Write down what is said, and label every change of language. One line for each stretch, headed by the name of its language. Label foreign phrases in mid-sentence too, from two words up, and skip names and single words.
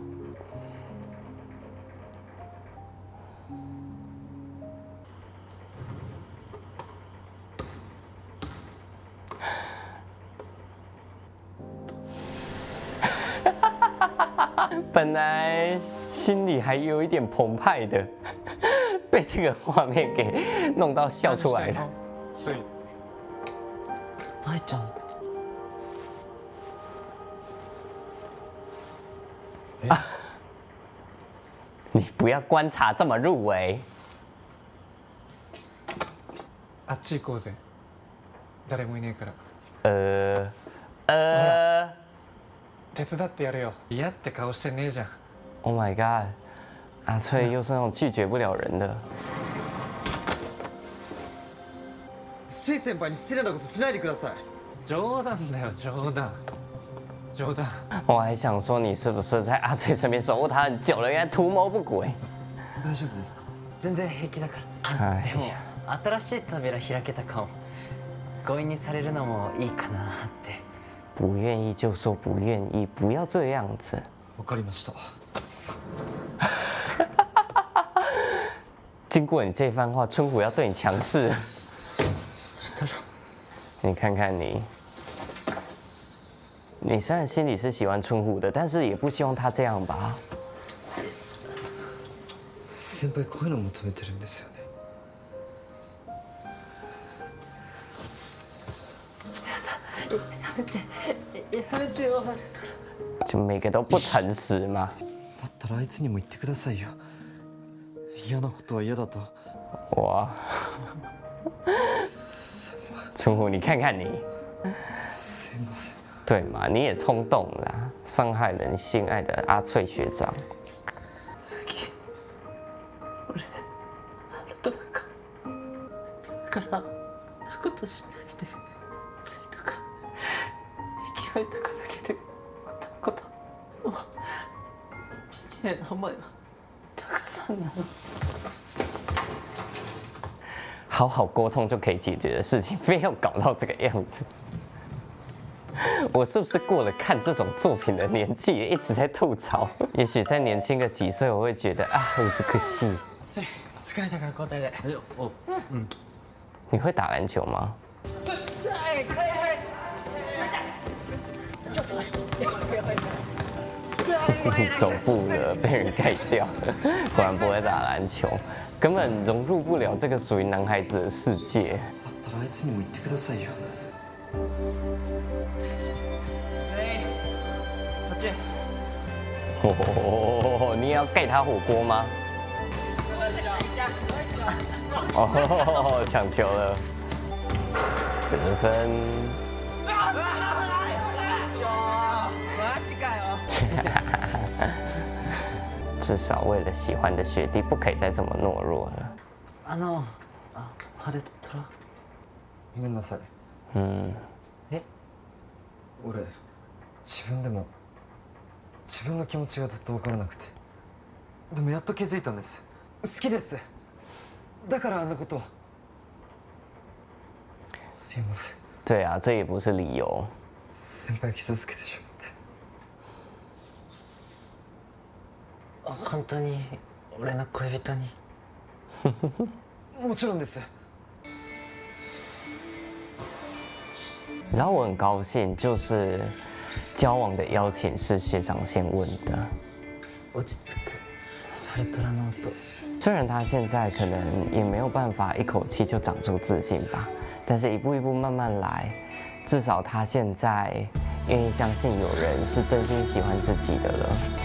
Chinese: 本来心里还有一点澎湃的，被这个画面给弄到笑出来了。所以大ちゃん你不要观察这么入微。
Japanese: あっち行こうぜ。誰もいねえから。手伝ってやるよ。嫌って顔してねえじゃん。
English: Oh my god！
Chinese: 阿翠又是那种拒绝不了人的。
Japanese: スイ先輩に失礼なことしないでください。冗談だよ冗談。冗談。
Chinese: 我还想说你是不是在阿翠身边守护他很久了，原来图谋不轨。
Japanese: 大丈夫ですか？全然平気だからはいでも新しい扉開けたかも強引にされるのもいいかなって
Chinese: 不愿意就说不愿意，不要这样子。
Japanese: わかりました。
Chinese: 经过你这番话，春虎要对你强势。你看看你，你虽然心里是喜欢春虎的，但是也不希望他这样吧？
Japanese: 先輩こういうの求めてるんですよね。やめてよ
Chinese: 就每个都不诚实嘛。
Japanese: だったらあいつにも言ってくださいよ。嫌なことは嫌だと。
Chinese: 哇，春虎，你看看你，
Japanese: すいません。
Chinese: 对嘛？你也冲动了，伤害人心爱的阿翠学长。
Japanese: となんかだからこんなことしないでついとか勢いとかだけでこともう惨めな思いはたくさんなの
Chinese: 好好沟通就可以解决的事情，非要搞到这个样子。我是不是过了看这种作品的年纪，也一直在吐槽？也许再年轻个几岁，我会觉得啊，这个戏。
Japanese: 疲れたから交代で
Chinese: 你会打篮球吗？走步了，被人盖掉，果然不会打篮球，根本融入不了这个属于男孩子的世界。
Japanese: だったらあいつにも言ってくださいよ。こっち
Chinese: 哦，你也要盖他火锅吗？哦，抢球了，得分。
Japanese: マジかよ
Chinese: 至少为了喜欢的学弟，不可以再这么懦弱了。
Japanese: あれトラごめんなさい。嗯，俺自分でも自分の気持ちがずっと分からなくて、でもやっと気づいたんです。好きです。だからあんなことを。すいません。
Chinese: 对啊，这也不是理由。
Japanese: 先輩傷つけてしまって。本当に俺の恋人にもちろんです。
Chinese: 你知道我很高兴，就是交往的邀请是学长先问的。
Japanese: 落ち着く春虎の音
Chinese: 虽然他现在可能也没有办法一口气就长出自信吧，但是一步一步慢慢来，至少他现在愿意相信有人是真心喜欢自己的了。